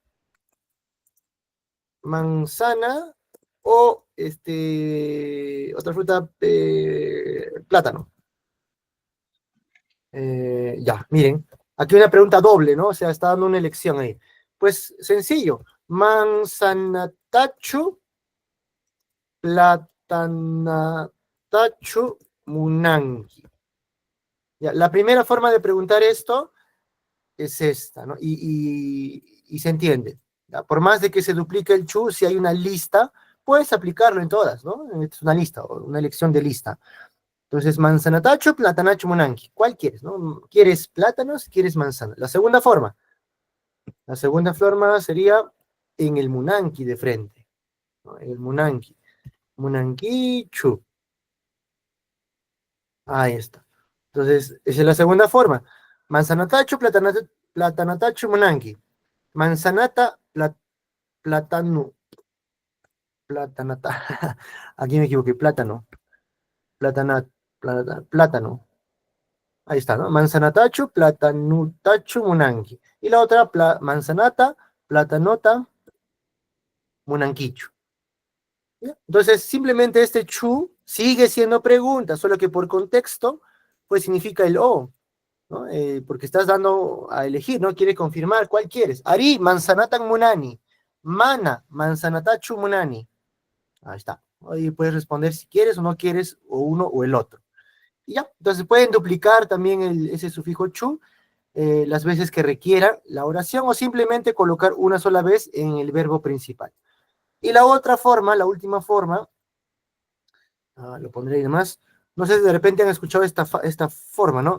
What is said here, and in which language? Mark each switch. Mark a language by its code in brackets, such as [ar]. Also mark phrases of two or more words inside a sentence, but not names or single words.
[es] Manzana o otra fruta, plátano. Ya, miren, aquí una pregunta doble, ¿no? O sea, está dando una elección ahí. Pues sencillo, [qu] manzanatachu, platanatachu, munangi. [es] Ya, la primera forma de preguntar esto es esta, ¿no? Y se entiende. ¿Ya? Por más de que se duplique el chu, si hay una lista, puedes aplicarlo en todas, ¿no? Es una lista, o una elección de lista. Entonces, [qu] manzanatacho, platanacho, munangi. [es] ¿Cuál quieres, no? ¿Quieres plátanos? ¿Quieres manzana? La segunda forma sería en el munangi de frente, ¿no? En el munangi. Munangichu. Ahí está. Entonces, esa es la segunda forma. [qu] Manzanatacho, platanatacho, munangi. Manzanata, plátano, platanata. [es] Aquí me equivoqué, plátano. Plátano. Ahí está, ¿no? [qu] Manzanatachu, platanutachu, munangi. [es] Y la otra, [qu] manzanata, platanota, munanquichu. [es] ¿Ya? Entonces, simplemente este chu sigue siendo pregunta, solo que por contexto, pues significa el o, ¿no? Porque estás dando a elegir, ¿no? Quiere confirmar cuál quieres. [qu] Ari, manzanatan munani. Mana, manzanatachu munani. [es] Ahí está. Ahí puedes responder si quieres o no quieres, o uno o el otro. Y ya, entonces pueden duplicar también ese sufijo chu las veces que requiera la oración o simplemente colocar una sola vez en el verbo principal. Y la otra forma, la última forma, lo pondré ahí nomás, no sé si de repente han escuchado esta forma, ¿no?